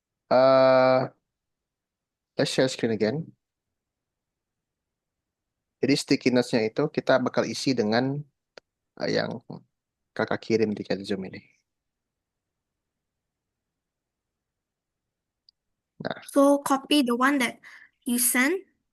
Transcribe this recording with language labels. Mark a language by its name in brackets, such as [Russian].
[English] Let's share screen again. [Indonesian] Jadi sticky notes-nya itu kita bakal isi dengan yang kakak kirim di chat Zoom ini. Nah, [English] So copy the one that you sent.